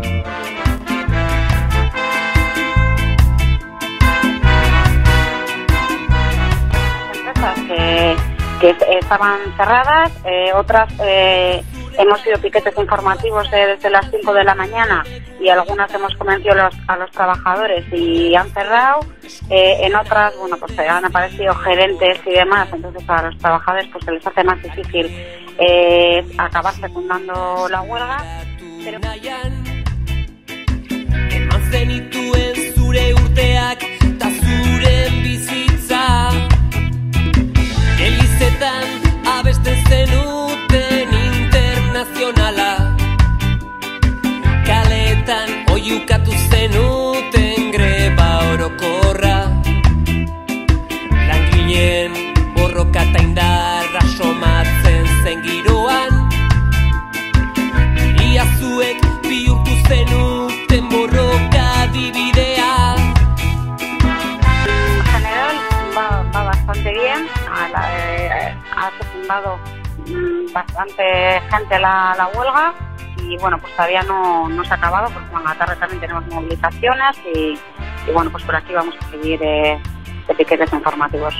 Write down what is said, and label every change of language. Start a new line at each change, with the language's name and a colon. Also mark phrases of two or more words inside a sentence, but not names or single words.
Spanish: Empresas que estaban cerradas, otras hemos sido piquetes informativos desde las 5 de la mañana y algunas hemos convencido a los trabajadores y han cerrado. En otras, bueno, pues han aparecido gerentes y demás, entonces a los trabajadores pues se les hace más difícil acabar secundando la huelga. Pero...
Basque: Elizetan abesten zenuten internazionala, kaletan oiukatu zenuten greba orokorra, langileen borroka eta indarra somatzen zen giroan, ia zuek bihurtu zenuten borroka dibidea.
Spanish: En general va bastante bien. Ha secundado bastante gente la huelga y bueno, pues todavía no se ha acabado porque en la tarde también tenemos movilizaciones y bueno, pues por aquí vamos a seguir de piquetes informativos.